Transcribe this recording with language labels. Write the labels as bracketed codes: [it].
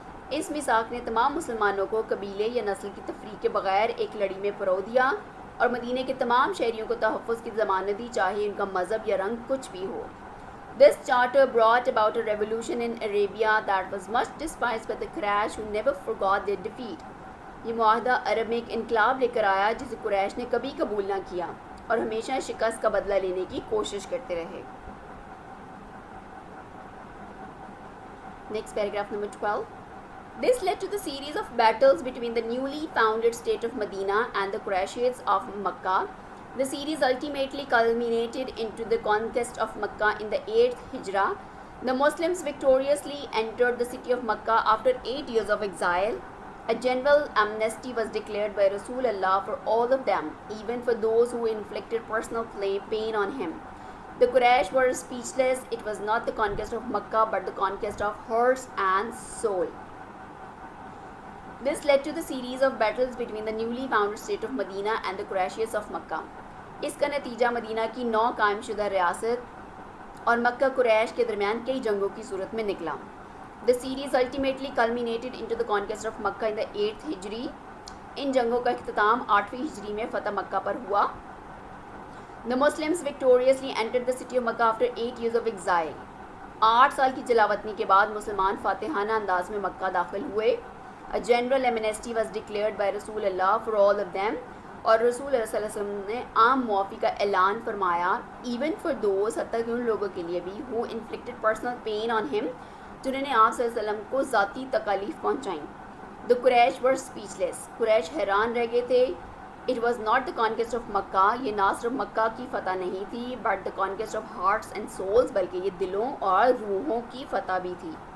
[ur] اس میثاق نے تمام مسلمانوں کو قبیلے یا نسل کی تفریق کے بغیر ایک لڑی میں پرو دیا اور مدینے کے تمام شہریوں کو تحفظ کی ضمانت دی چاہے ان کا مذہب یا رنگ کچھ بھی ہو۔ [en] This charter brought about a revolution in Arabia that was much despised by the Quraysh who never forgot their defeat. [ur] یہ معاہدہ عرب میں ایک انقلاب لے کر آیا جسے قریش نے کبھی قبول نہ کیا اور ہمیشہ شکست کا بدلہ لینے کی کوشش کرتے رہے۔ [en] Next paragraph number 12. This led to the series of battles between the newly founded state of Medina and the Qurayshites of Makkah. The series ultimately culminated into the conquest of Makkah in the 8th Hijrah. The Muslims victoriously entered the city of Makkah after 8 years of exile. A general amnesty was declared by Rasul Allah for all of them, even for those who inflicted personal pain on him. The Quraysh were speechless. It was not the conquest of Makkah but the conquest of hearts and soul. This led to the series of battles between the newly founded state of Medina and the Qurayshites of Makkah. [ur] اس کا نتیجہ مدینہ کی نو قائم شدہ ریاست اور مکہ قریش کے درمیان کئی جنگوں کی صورت میں نکلا۔ [en] The series ultimately culminated into the conquest of Makkah in the 8th Hijri. [ur] ان جنگوں کا اختتام 8ویں ہجری میں فتح مکہ پر ہوا۔ [en] The Muslims victoriously entered the city of Makkah after 8 years of exile. [ur] 8 سال کی جلاوطنی کے بعد مسلمان فاتحانہ انداز میں مکہ داخل ہوئے۔ [en] A general amnesty was declared by Rasul Allah for all of them. [ur] اور رسول اللہ صلی اللہ علیہ وسلم نے عام معافی کا اعلان فرمایا [en] even for those, [ur] حتیٰ کہ ان لوگوں کے لیے بھی [en] who inflicted personal pain on him، [ur] جنہوں نے آپ صلی اللہ علیہ وسلم کو ذاتی تکالیف پہنچائیں۔ [en] The Quraysh were speechless. [ur] قریش حیران رہ گئے تھے۔ [en] It was not the conquest of Makkah, [ur] یہ نہ صرف مکہ کی فتح نہیں تھی, [en] but the conquest of hearts and souls, [ur] بلکہ یہ دلوں اور روحوں کی فتح بھی تھی.